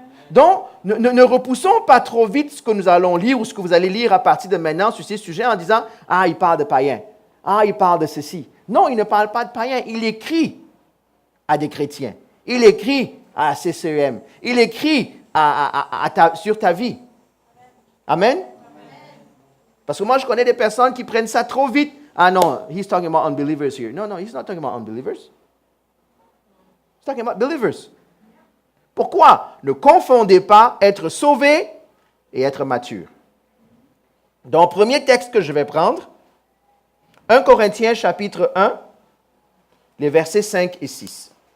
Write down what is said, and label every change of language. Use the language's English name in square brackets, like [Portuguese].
[French] Donc, ne repoussons pas trop vite ce que nous allons lire ou ce que vous allez lire à partir de maintenant sur ces sujets en disant « Ah, il parle de païens. Ah, il parle de ceci. » Non, il ne parle pas de païens. Il écrit à des chrétiens. Il écrit à CCEM. Il écrit sur ta vie. Amen? Parce que moi, je connais des personnes qui prennent ça trop vite. [English] Ah non, he's talking about unbelievers here. No, he's not talking about unbelievers. He's talking about believers. [French] Pourquoi? Ne confondez pas être sauvé et être mature. Donc, premier texte que je vais prendre, 1 Corinthiens chapitre 1, les versets 5 et 6.